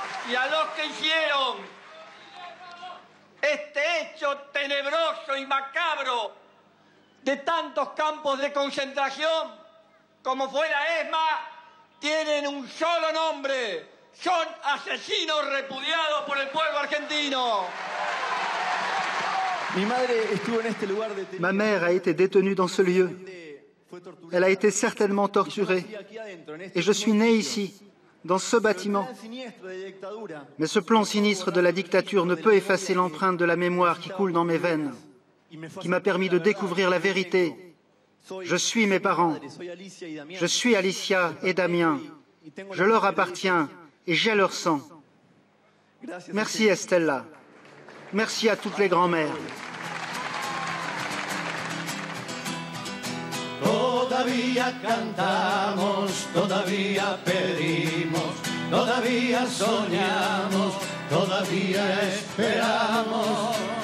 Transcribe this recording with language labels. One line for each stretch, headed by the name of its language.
Spanish: Y a los que hicieron este hecho tenebroso y macabro de tantos campos de concentración como fue la ESMA, tienen un solo nombre. Son asesinos repudiados por el pueblo argentino.
French: Ma mère a été détenue dans ce lieu. Elle a été certainement torturée. Et je suis né ici, dans ce bâtiment. Mais ce plan sinistre de la dictature ne peut effacer l'empreinte de la mémoire qui coule dans mes veines, qui m'a permis de découvrir la vérité. Je suis mes parents. Je suis Alicia et Damien. Je leur appartiens et j'ai leur sang. Merci Estella. Merci à toutes les grand-mères.
Spanish: Todavía cantamos, todavía pedimos, todavía soñamos, todavía esperamos.